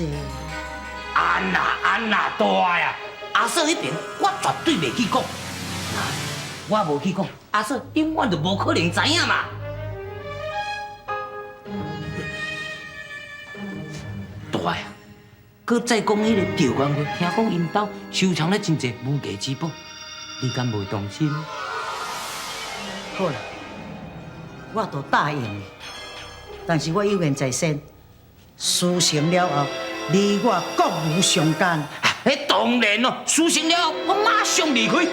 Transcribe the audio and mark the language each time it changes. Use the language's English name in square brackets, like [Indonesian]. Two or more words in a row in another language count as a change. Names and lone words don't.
[Min Nan Chinese] 安啦大呀！阿嫂迄边我绝对袂去讲，我无去讲，阿嫂永远就无可能知影嘛。大呀！搁再讲迄个调官话，听讲因兜收藏了真侪无价之宝，你敢袂动心？好啦，我都答应你，但是我有言在先，事成了后，你我各无相干。迄当然咯，事成了后，我马上离开。